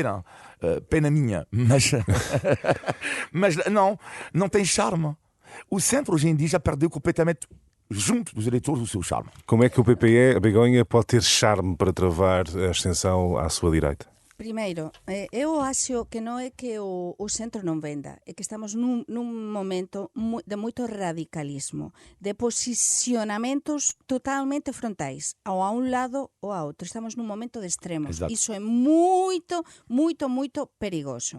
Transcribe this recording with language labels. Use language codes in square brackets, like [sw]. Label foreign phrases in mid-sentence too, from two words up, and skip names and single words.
[pt] Pena minha, mas não tem charme. O centro hoje em dia já perdeu completamente, junto dos eleitores, o seu charme. Como é que o PPE, a Begonha, pode ter charme para travar a ascensão à sua direita? [gl] Primeiro, eu acho que non é que o centro non venda, é que estamos nun momento de moito radicalismo, de posicionamentos totalmente frontais, ou a un lado ou a outro. Estamos nun momento de extremos. [pt] Exato. [gl] Iso é moito, moito, moito perigoso.